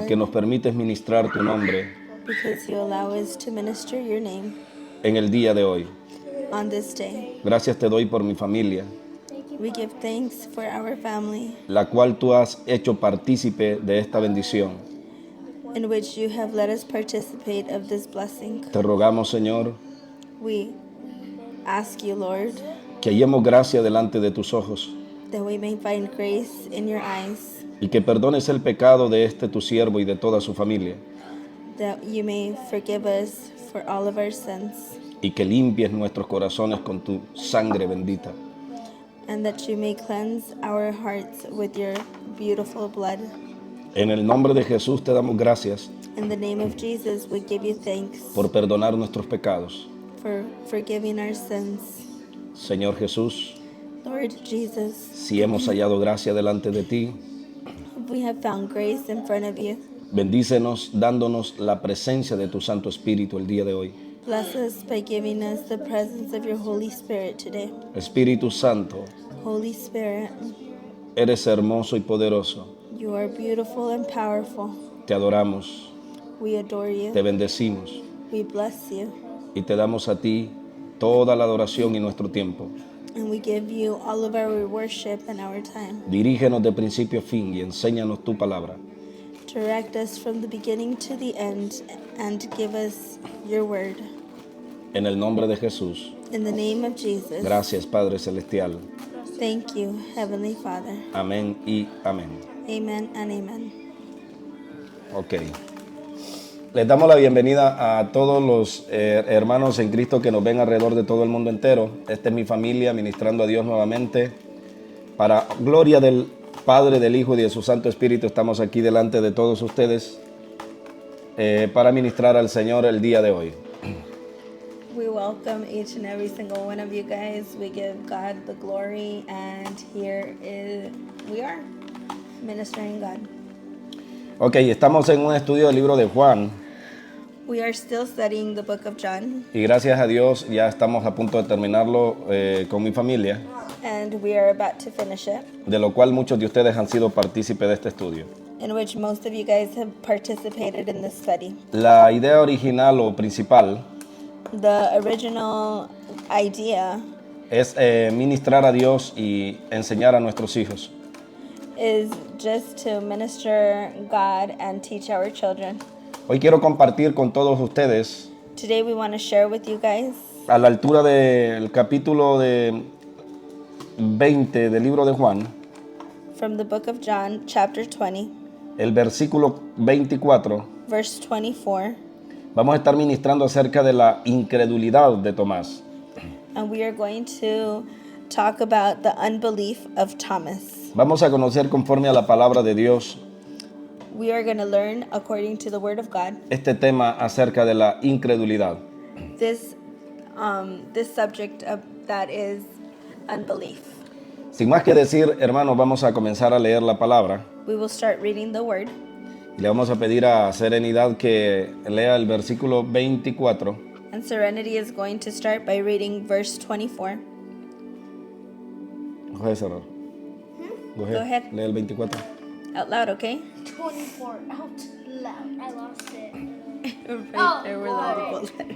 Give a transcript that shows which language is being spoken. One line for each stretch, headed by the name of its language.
Spanish: porque nos permites ministrar tu nombre
English: because you allow us to minister your name
Spanish: en el día de hoy.
English: on this day.
Spanish: Gracias te doy por mi familia,
English: We give thanks for our family,
Spanish: la cual tú has hecho partícipe de esta bendición.
English: in which you have let us participate of this blessing.
Spanish: Te rogamos, Señor,
English: We ask you, Lord,
Spanish: que hallemos gracia delante de tus ojos
English: that we may find grace in your eyes,
Spanish: y que perdones el pecado de este tu siervo y de toda su familia,
English: that you may forgive us for all of our sins,
Spanish: y que limpies nuestros corazones con tu sangre bendita.
English: and that you may cleanse our hearts with your beautiful blood.
Spanish: En el nombre de Jesús te damos gracias
English: In the name of Jesus, we give you thanks
Spanish: por perdonar nuestros pecados.
English: for forgiving our sins.
Spanish: Señor Jesús,
English: Lord Jesus,
Spanish: si hemos hallado gracia delante de ti,
English: we have found grace in front of you.
Spanish: bendícenos dándonos la presencia de tu Santo Espíritu el día de hoy.
English: Bless us by giving us the presence of your Holy Spirit today.
Spanish: Espíritu Santo,
English: Holy Spirit,
Spanish: eres hermoso y poderoso.
English: you are beautiful and powerful.
Spanish: Te adoramos,
English: We adore
Spanish: te
English: you.
Spanish: bendecimos
English: We bless you.
Spanish: y te damos a ti toda la adoración y nuestro tiempo.
English: And we give you all of our worship and our time.
Spanish: Dirígenos de principio a fin y enséñanos tu palabra.
English: Direct us from the beginning to the end and give us your word.
Spanish: En el nombre de Jesús.
English: In the name of Jesus.
Spanish: Gracias, Padre Celestial.
English: Thank you, Heavenly Father.
Spanish: Amén y amén.
English: Amen and amen. Ok.
Spanish: Les damos la bienvenida a todos los hermanos en Cristo que nos ven alrededor de todo el mundo entero. Esta es mi familia ministrando a Dios nuevamente. Para gloria del Padre, del Hijo y de su Santo Espíritu, estamos aquí delante de todos ustedes para ministrar al Señor el día de hoy.
English: We welcome each and every single one of you guys. We give God the glory, and we are ministering God.
Spanish: Ok, estamos en un estudio del libro de Juan
English: We are still studying the book of John,
Spanish: y gracias a Dios ya estamos a punto de terminarlo con mi familia,
English: and we are about to finish it,
Spanish: de lo cual muchos de ustedes han sido partícipes de este estudio.
English: in which most of you guys have participated in this study.
Spanish: La idea original o principal
English: The original idea
Spanish: es ministrar a Dios y enseñar a nuestros hijos.
English: is just to minister God and teach our children.
Spanish: Hoy quiero compartir con todos ustedes,
English: Today we want to share with you guys
Spanish: a la altura del capítulo de 20 del libro de Juan,
English: from the book of John, chapter 20,
Spanish: el versículo 24,
English: verse 24.
Spanish: vamos a estar ministrando acerca de la incredulidad de Tomás.
English: And we are going to talk about the unbelief of Thomas.
Spanish: Vamos a conocer conforme a la palabra de Dios
English: We are going to learn according to the word of God
Spanish: este tema acerca de la incredulidad.
English: this subject that is unbelief.
Spanish: Sin más que decir, hermanos, vamos a comenzar a leer la palabra.
English: We will start reading the word,
Spanish: Le vamos a pedir a Serenidad que lea el versículo 24.
English: and Serenity is going to start by reading verse 24. Go ahead, Sarah. Go ahead. ahead.
Spanish: Lee el 24.
English: Out loud, okay? 24 out loud. I lost it. Right there were the little letters.